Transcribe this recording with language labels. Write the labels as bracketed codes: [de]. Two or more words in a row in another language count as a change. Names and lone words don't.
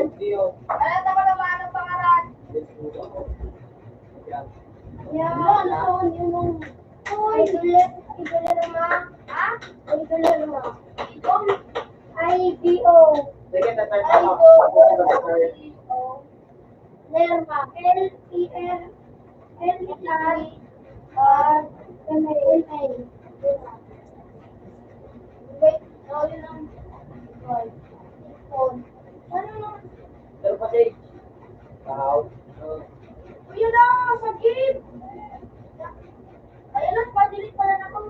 [tl] Dio. Alam na ba naman ang pangalan? Yan. Yan! Yun yung... Uy! Idol naman. Ha? Idol naman. Idol? IDO. Sige, tatay pa IDO. ako. IDO. Lerma. L-E-R. L-E-R-M-A. Wait. Yun ang... Phone. Ano lang? Pero kasi, wow. Yun na! Sa game! Ayun lang, pa-delete pala na ako.